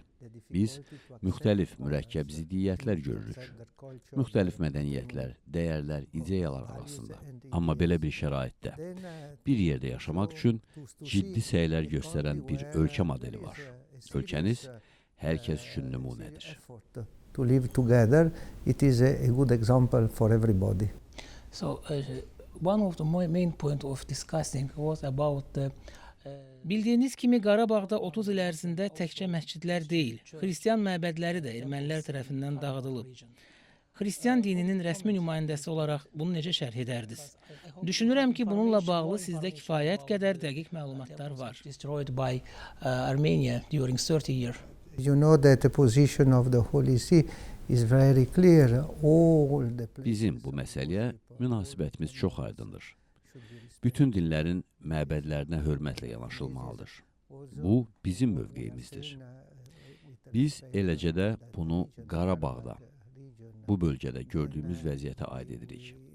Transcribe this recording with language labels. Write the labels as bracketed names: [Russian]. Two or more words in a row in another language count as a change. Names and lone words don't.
[Azerbaijani] Biz müxtəlif mürəkkəb ziddiyyətlər görürük. Müxtəlif mədəniyyətlər, dəyərlər, ideyalar arasında. Amma belə bir şəraitdə bir yerdə yaşamaq üçün ciddi səylər göstərən bir ölkə modeli var. Ölkəniz hər kəs üçün nümunədir. [English] To live together, it is a good example for everybody. So, one of the main point of discussing was about the [Azerbaijani] Bildiyiniz kimi Qarabağda 30 il ərzində təkcə məscidlər deyil, xristian məbədləri də ermənilər tərəfindən dağıdılıb. Xristian dininin rəsmi nümayəndəsi olaraq bunu necə şərh edərdiniz? Düşünürəm ki, bununla bağlı sizdə kifayət qədər dəqiq məlumatlar var. [English] destroyed by Armenia during 30 years. You know that the position of the Holy See is very clear. [Azerbaijani] Bizim bu məsələyə münasibətimiz çox aydındır. Bütün dinlərin məbədlərinə hörmətlə yanaşılmalıdır. Bu, bizim mövqeyimizdir. Biz eləcə də bunu Qarabağda, bu bölgədə gördüyümüz vəziyyətə aid edirik.